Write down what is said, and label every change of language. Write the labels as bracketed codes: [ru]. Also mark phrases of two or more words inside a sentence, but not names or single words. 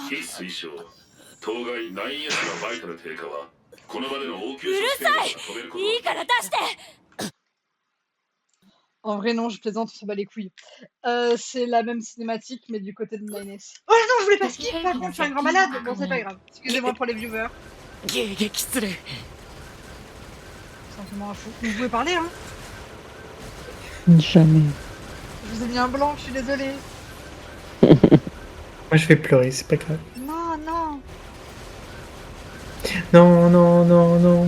[ja] 非推奨当該 9S のバイタル低下はこの場での応急うるさい止めることいいから出して [fr] En vrai, non, je plaisante, on s'en bat les couilles. C'est la même cinématique, mais du côté de Nines. Oh non, je voulais pas skip, par contre, je suis un grand malade. Bon, c'est pas grave. Excusez-moi pour les viewers. [ja] 迎撃する [fr] Sentiment à fou. Vous pouvez parler, hein. Jamais. Je vous ai mis un blanc, je suis désolée. Moi je vais pleurer, c'est pas grave. Non, non. Non, non, non, non.